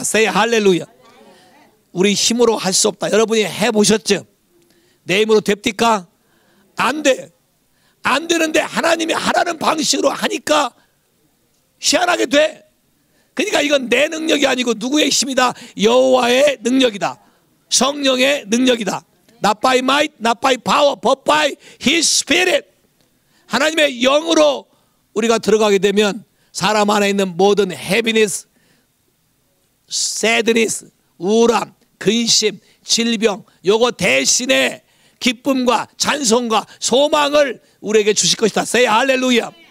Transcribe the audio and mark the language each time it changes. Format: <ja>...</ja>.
<en>say</en> <ko>할렐루야. 우리 힘으로 할 수 없다. 여러분이 해보셨죠? 내 힘으로 됩니까? 안 돼. 안 되는데 하나님이 하라는 방식으로 하니까 희한하게 돼. 그러니까 이건 내 능력이 아니고 누구의 힘이다? 여호와의 능력이다. 성령의 능력이다.</ko> <en>Not by might, not by power, but by His Spirit.</en> <ko>하나님의 영으로 우리가 들어가게 되면 사람 안에 있는 모든</ko> <en>heaviness, sadness,</en> <ko>우울함, 근심, 질병, 요거 대신에 기쁨과 찬송과 소망을 우리에게 주실 것이다.</ko> <en>say</en> <ko>할렐루야.</ko>